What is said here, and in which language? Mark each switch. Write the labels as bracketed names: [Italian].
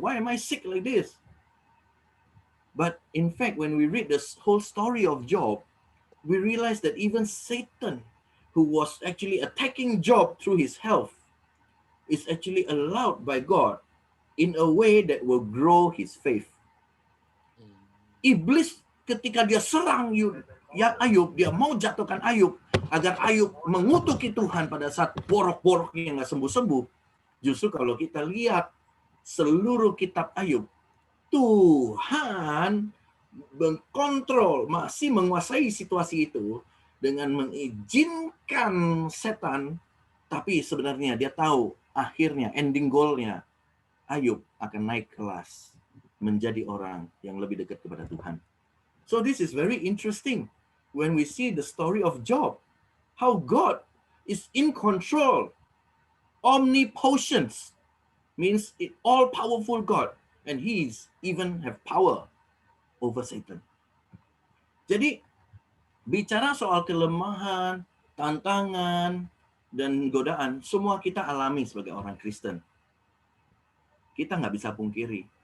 [English] Why am I sick like this? But in fact, when we read this whole story of Job, we realize that even Satan, who was actually attacking Job through his health, is actually allowed by God in a way that will grow his faith. [Indonesian] Iblis ketika dia serang Ayub, dia mau jatuhkan Ayub, agar Ayub mengutuki Tuhan pada saat borok-boroknya nggak sembuh-sembuh. Justru kalau kita lihat seluruh kitab Ayub, Tuhan mengkontrol, masih menguasai situasi itu dengan mengizinkan setan, tapi sebenarnya dia tahu akhirnya, ending goal-nya, Ayub akan naik kelas menjadi orang yang lebih dekat kepada Tuhan. [English] So this is very interesting when we see the story of Job, how God is in control. Omnipotence means all-powerful God, and He's even have power over Satan. [Indonesian] Jadi bicara soal kelemahan, tantangan, dan godaan, semua kita alami sebagai orang Kristen. Kita nggak bisa pungkiri.